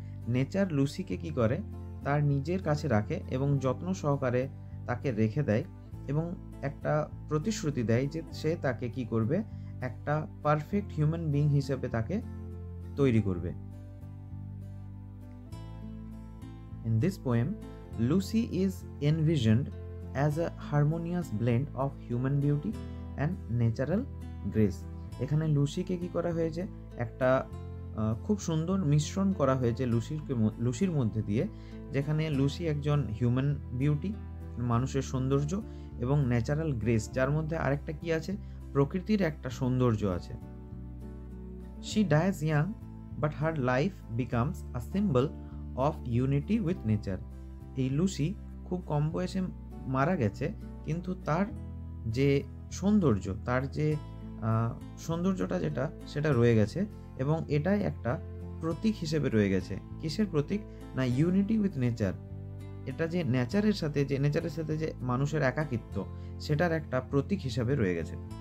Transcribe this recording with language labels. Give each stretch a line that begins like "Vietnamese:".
Bangla: Nature লুসিকে কি করে? তার নিজের কাছে রাখে এবং যত্ন সহকারে তাকে রেখে দেয় এবং একটা প্রতিশ্রুতি দেয় যে সে তাকে কি করবে? একটা পারফেক্ট হিউম্যান বিং হিসেবে তাকে তৈরি করবে।
English: In this poem, Lucy is envisioned as a harmonious blend of human beauty and natural grace.
Bangla: এখানে লুসিকে কি করা হয়েছে? একটা খুব সুন্দর মিশ্রণ করা হয়েছে লুসির মধ্যে দিয়ে, যেখানে লুসি একজন হিউম্যান বিউটি, মানুষের সৌন্দর্য, এবং ন্যাচারাল গ্রেস, যার মধ্যে আরেকটা কি আছে? প্রকৃতির একটা সৌন্দর্য আছে।
English: She dies young, but her life becomes a symbol of unity with nature.
Bangla: এই লুসি খুব কম বয়সে মারা গেছে, কিন্তু তার যে সৌন্দর্য, তার যে সৌন্দর্যটা যেটা সেটা রয়ে গেছে এবং এটাই একটা প্রতীক হিসেবে রয়ে গেছে। কিসের প্রতীক? না,
English: Unity with nature.
Bangla: এটা যে নেচারের সাথে যে মানুষের একাকিত্ব, সেটার একটা প্রতীক হিসাবে রয়ে গেছে।